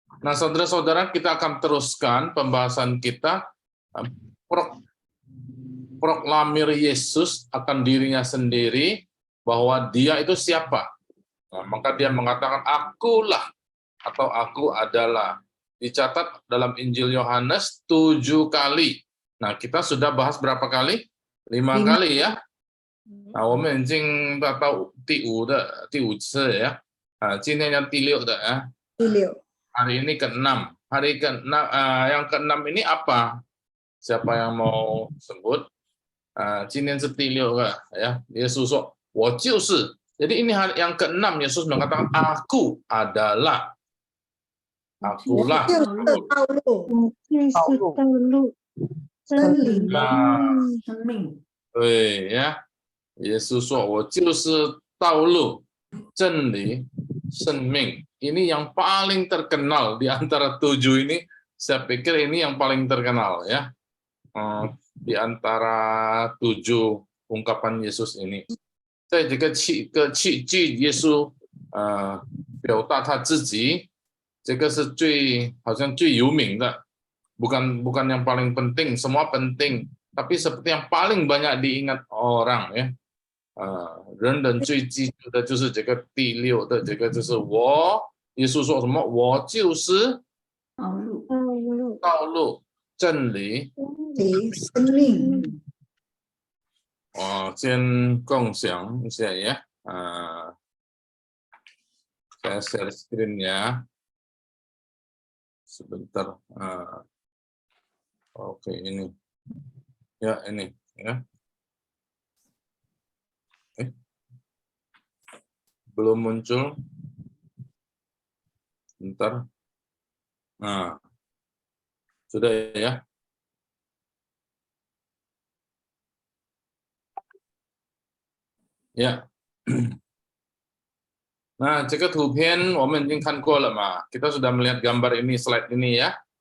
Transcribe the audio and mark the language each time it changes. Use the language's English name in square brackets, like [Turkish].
[Indonesian] Nah, saudara-saudara, kita akan teruskan pembahasan kita proklamir Yesus akan dirinya sendiri bahwa dia itu siapa. Nah, maka dia mengatakan akulah atau aku adalah. Dicatat dalam Injil Yohanes 7 kali. Nah, kita sudah bahas berapa kali? 5 kali ya. [Chinese] Nah, 我们已经到第五次呀。今天yang 第6的ya. 第6. [Indonesian] Hari ini ke-6. Hari ke-6 yang ke-6 ini apa? Siapa yang mau sebut? [Chinese] 今天是第6个 [Indonesian] ya. [Chinese] Yesus 说我就是. [Indonesian] Jadi ini hari yang ke-6 Yesus mengatakan aku adalah. Akulah [Chinese] 道路，真理，生命。对呀，耶稣说我就是道路、真理、生命. [Indonesian] Ini yang paling terkenal di antara 7 ini. Saya pikir ini yang paling terkenal ya. Di antara 7 ungkapan Yesus ini. [Chinese] 在这个7句耶稣表达他自己，这个是好像最有名的， [Indonesian] bukan yang paling penting, semua penting, tapi seperti yang paling banyak diingat orang [Chinese] ya. 人最记住的就是这个第6的这个就是我，耶稣说什么？我就是道路、真理、生命。先共享一下ya. [Indonesian] Saya share screen ya. Sebentar. Oke, ini Ya, ini ya. Belum muncul. Bentar. Nah, sudah ya. Ya. [Chinese] Nah, 这个图片我们已经看过了嘛. [Indonesian] Kita sudah melihat gambar ini, slide ini ya.